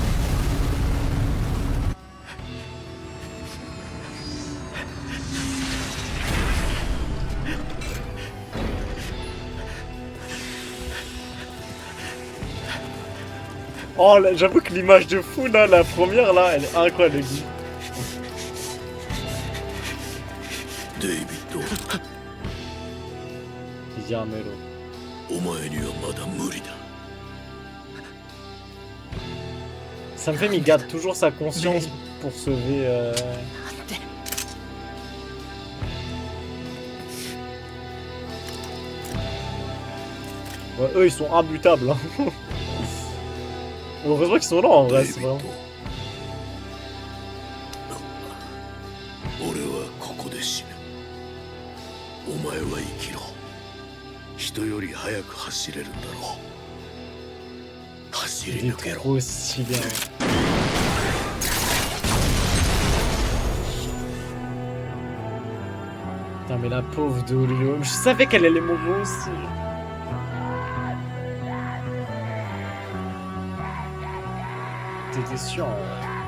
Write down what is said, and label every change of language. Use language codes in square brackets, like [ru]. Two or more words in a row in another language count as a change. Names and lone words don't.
[fr] Oh, j'avoue que l'image de fou là, la première là, elle est incroyable. [ja] デイビッド、 Yarmelo. お前にはまだ無理だ。 [fr] Ça me fait, mais il garde toujours sa conscience pour sauver. [ja] なんて。 [fr] Ouais, eux ils sont imbutables. Hein. Heureusement qu'ils sont là en [ja] デ [fr] vrai, [ja] イビ [fr] c'est [ja] ッド [fr] vraiment. [ja] 俺はここで死ぬ。お前は生きろ。人より早く走れるんだろう。走り [fr] Il est [ja] 抜けろ。 [fr] trop stylé. Hein. Putain, mais la pauvre Dorio. Je savais qu'elle allait mourir aussi. T'étais sûr. Hein.